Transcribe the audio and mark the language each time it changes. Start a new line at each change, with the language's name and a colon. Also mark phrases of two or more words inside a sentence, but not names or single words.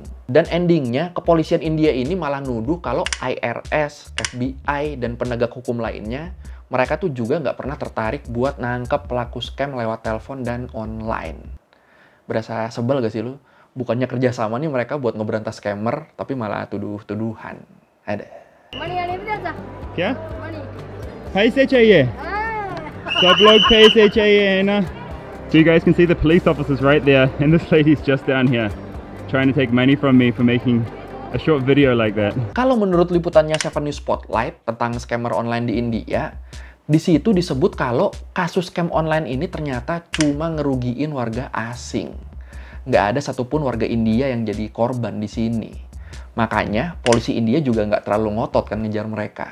Indonesian: Dan endingnya, kepolisian India ini malah nuduh kalau IRS, FBI, dan penegak hukum lainnya, mereka tuh juga nggak pernah tertarik buat nangkep pelaku scam lewat telepon dan online. Berasa sebel gak sih lu? Bukannya kerjasama nih mereka buat ngeberantas scammer, tapi malah tuduh-tuduhan. Ada.
Hindi: Money आने भी देता क्या money पैसे चाहिए सब लोग पैसे चाहिए है ना
English: so you guys can see the police officers right there and this lady's just down here trying to take money from me for making a short video like that.
Indonesian: Kalau menurut liputannya 7 News Spotlight tentang scammer online di India, di situ disebut kalau kasus scam online ini ternyata cuma ngerugiin warga asing. Nggak ada satupun warga India yang jadi korban di sini. Makanya polisi India juga nggak terlalu ngotot kan ngejar mereka.